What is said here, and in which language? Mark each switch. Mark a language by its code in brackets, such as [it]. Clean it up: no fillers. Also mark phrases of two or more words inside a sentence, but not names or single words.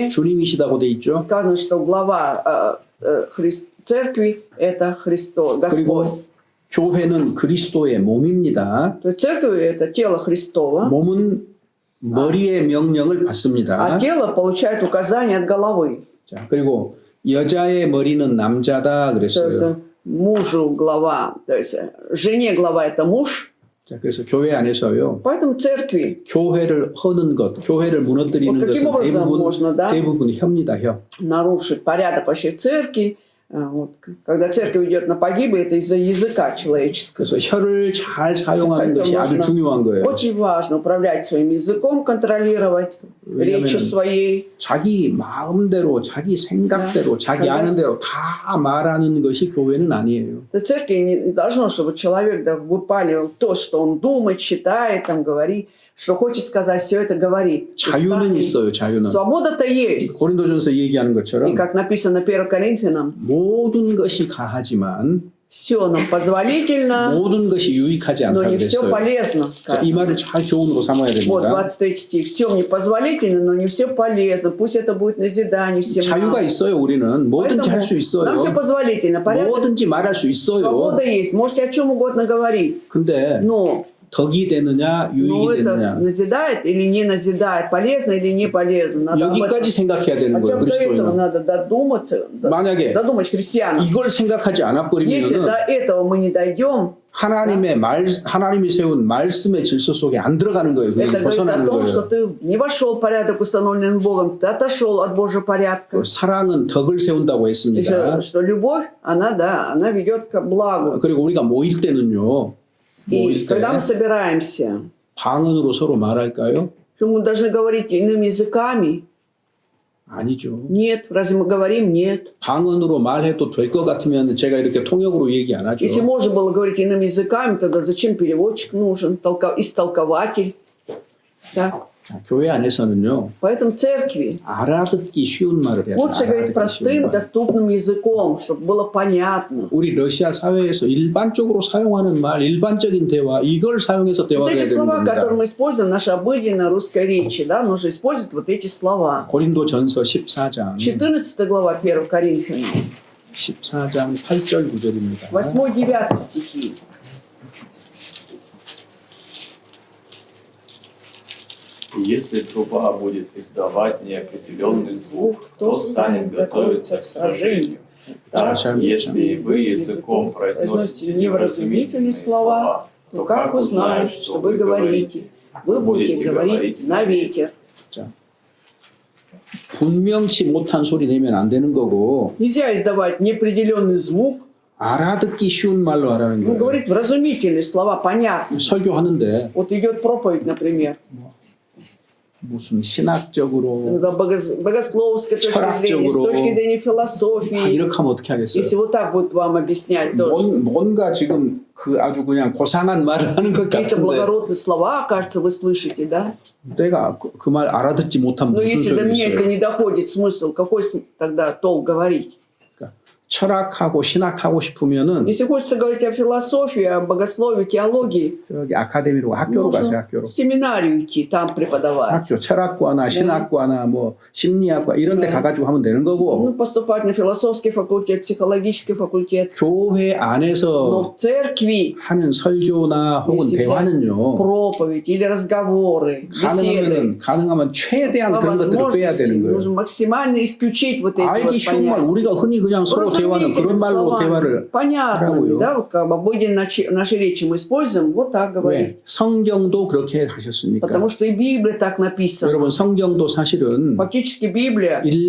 [ko] 머리는 주님이시다고 돼 있죠. [ru] сказано, что глава церкви – это Христос, Господь. [ko] 그리고 교회는 그리스도의 몸입니다. [ru] То есть церковь – это тело Христово, [ko] 몸은 머리의 명령을 받습니다. [ru] а тело получает указания от головы. [ko] 자, 그리고 여자의 머리는 남자다 [ru] То есть [ko] 그랬어요. [ru] мужу глава, то есть жене глава – это муж. [ko] 자, 그래서 교회 안에서요. [ru] Поэтому в церкви [ko] 교회를 허는 것, 교회를 무너뜨리는 [ru] Вот каким [ko] 것은 [ru] образом можно, да? [ko] 대부분 혀입니다. 혀. [ru] нарушить порядок вообще в церкви. Вот, когда церковь идет на погибель, это из-за языка человеческого. [ko] 그래서 혀를 잘 사용하는 것이 아주 중요한 거예요. [ru] Очень важно управлять своим языком, контролировать речью своей. [ko] 자기 마음대로, 자기 생각대로, 자기 아는 대로 다 말하는 것이 교회는 아니에요. [ru] В церкви не должно, чтобы человек да, выпаливал то, что он думает, считает, там, говорит, что хочет сказать, все это говорит. [ko] 자유는 있어요, 자유는. [ru] Свобода-то есть. [ko] 고린도전서 얘기하는 [ru] И [ko] 것처럼 [ru] как написано 1 Коринфянам, [ko] 모든 것이 가하지만 [ru] Все нам позволительно, [ko] 모든 것이 유익하지 않다 [ru] но не все [ko] 그랬어요. [ru] полезно, [ko] 자, 이 [ru] сказано. [ko] 말을 잘 교훈으로 삼아야 [ru] Вот [ko] 됩니다. [ru] 23 стих. Все мне позволительно, но не все полезно. Пусть это будет назидание всем [ko] 자유가 [ru] нам. [ko] 있어요. 우리는 뭐든지 할 수 [ru] Нам все [ko] 있어요. [ru] позволительно. Порядок, [ko] 뭐든지 말할 수 있어요. [ru] свобода есть. Можете о чем угодно говорить. [ko] 근데 [ru] Но [ko] 덕이 되느냐 [ru] ну, [ko] 유익이 [ru] это [ko] 되느냐 [ru] назидает или не назидает, полезно или не полезно. Надо об этом- [ko] 여기까지 생각해야 되는 거예요. [ru] Хотя бы до этого [ko] 그리스도인은. [ru] надо додуматься, [ko] 만약에 [ru] додумать христианам. [ko] 이걸 생각하지 않아 [ru] Если [ko] 버리면은 [ru] до этого мы не дойдем, [ko] 하나님이 세운 말씀의 질서 속에 안 들어가는 거예요. [ru] это [ko] 그냥 [ru] говорит о [ko] 벗어나는 [ru] том, что [ko] 거예요. [ru] ты не вошел в порядок, установленный Богом, ты отошел от Божьего порядка. [ko] 사랑은 덕을 세운다고 [ru] И [ko] 했습니다. [ru] что любовь, она ведет к благу. [ko] 그리고 우리가 모일 때는요. [ru] И [ko] 모일 때 [ru] когда мы собираемся, [ko] 방언으로 서로 말할까요? [ru] что мы должны говорить иными языками? [ko] 아니죠. [ru] Нет. Разве мы говорим? Нет. [ko] 방언으로 말해도 될 것 같으면 제가 이렇게 통역으로 얘기 안 하죠. [ru] Если можно было говорить иными языками, тогда зачем переводчик нужен, истолкователь? Да. [ko] 자, 교회 안에서는요. [ru] Поэтому церкви [ko] 알아듣기 쉬운 말을 해야 [ru] лучше говорить [ko] 알아듣기 쉬운 [ru] простым, [ko] 말. [ru] доступным языком, чтобы было понятно. [ko] 우리 러시아 사회에서 일반적으로 사용하는 말, 일반적인 대화 이걸 사용해서 [ru] Вот [ko] 대화를 [ru] эти [ko] 해야 되는 [ru] слова, которые [ko] 겁니다. [ru] мы используем в нашей обыденной русской речи, да, нужно использовать вот эти слова. [ko] 고린도전서 14장 [ru] 14 глава 1 Коринфянам, [ko] 14장 8절 9절입니다. [ru] 8-9 стихи. И если труба будет издавать неопределенный звук, кто станет готовиться к сражению? Так, если и вы языком произносите невразумительные слова, то как узнают, что вы говорите? Вы будете говорить на ветер. [ko] 자, 분명치 못한 소리 내면 안 되는 거고 [ru] Нельзя издавать неопределенный звук, [ko] 알아듣기 쉬운 말로 하라는 [ru] ну, [ko] 거예요. [ru] говорить вразумительные слова, понятно. [ko] 설교하는데 [ru] Вот идет проповедь, например, [ko] 무슨 신학적으로 [ru] богословской точки зрения, с [ko] 철학적으로. [ru] точки зрения [ko] 아, [ru] философии. [ko] 이렇게 하면 어떻게 하겠어요? [ru] Если вот так будут вам объяснять тоже. [ko] 뭔가 지금 그 아주 그냥 고상한 말을 하는 것 [ru] Какие-то [ko] 같은데 [ru] благородные слова, кажется, вы слышите, да? [ko] 내가 그 말 알아듣지 못하면 [ru] Но [ko] 무슨 [ru] если до [ko] 소용이 [ru] меня это [ko] 있어요? [ru] не доходит смысл, какой тогда толк говорить? [ko] 그러니까 철학하고 신학하고 싶으면은 [ru] Если хочется говорить о философии, о богословии, теологии, [ko] 저기 아카데미로 학교로 가세요. 학교로. [ru] в семинарию идти, там преподавать. [ko] 학교 철학과나 신학과나 뭐 심리학과 이런 데 네. 가가지고 하면 되는 거고 [ru] Ну, поступать на философский факультет, психологический факультет. [ko] 교회 [ru] Но [ko] 안에서 [ru] в церкви [ko] 하는 설교나 혹은 [ru] если взять [ko] 대화는요 [ru] проповедь или разговоры, беседы, [ko] 가능하면 최대한 [ru] по [ko] 그런 것들을 빼야 [ru] возможности [ko] 되는 [ru] нужно [ko] 거예요. [ru] максимально исключить вот эти [ko] 알기 [ru] вот [ko] 쉬운 말 [ru] понятия. [ko] 우리가 흔히 그냥 서로 대화는 그런 말로 [ru] словами, [ko] 대화를 [ru] понятными, [ko] 하라고요. [ru] да, вот как бы обыденной нашей речи мы используем, вот так говорить. [ko] 왜? 성경도 그렇게 하셨으니까. [ru] Потому что и Библия так написана. [ko] 여러분 성경도 사실은 [ru] Фактически Библия,